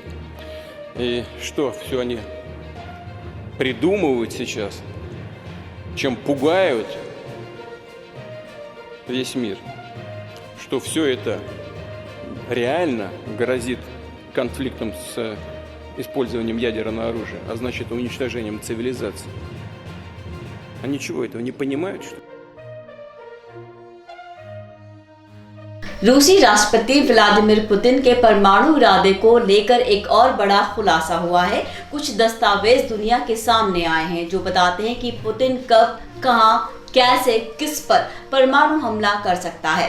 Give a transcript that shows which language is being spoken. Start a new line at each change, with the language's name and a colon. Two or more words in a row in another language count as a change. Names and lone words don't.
Russian: И что все они придумывают сейчас, чем пугают весь мир, что все это реально грозит конфликтом с использованием ядерного оружия, а значит уничтожением цивилизации. Они чего, этого не понимают, что ли?
Hindi: रूसी राष्ट्रपति व्लादिमीर पुतिन के परमाणु इरादे को लेकर एक और बड़ा खुलासा हुआ है। कुछ दस्तावेज दुनिया के सामने आए हैं जो बताते हैं कि पुतिन कब, कहां, कैसे, किस पर परमाणु हमला कर सकता है।